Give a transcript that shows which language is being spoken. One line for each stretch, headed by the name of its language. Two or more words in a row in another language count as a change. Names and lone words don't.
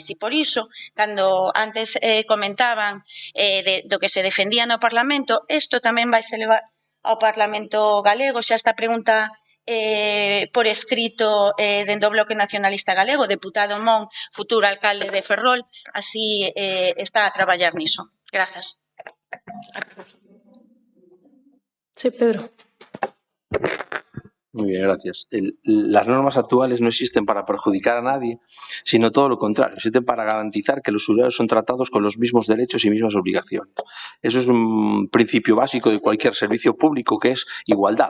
Galician: E por iso, cando antes comentaban do que se defendía no Parlamento, isto tamén vai se levar ao Parlamento galego. Xa esta pregunta por escrito dende o Bloque Nacionalista Galego, deputado Mon, futuro alcalde de Ferrol, así está a traballar niso. Grazas.
Spanish: Sí, Pedro. Muy bien, gracias. Las normas actuales no existen para perjudicar a nadie, sino todo lo contrario, existen para garantizar que los usuarios son tratados con los mismos derechos y mismas obligaciones. Eso es un principio básico de cualquier servicio público, que es igualdad.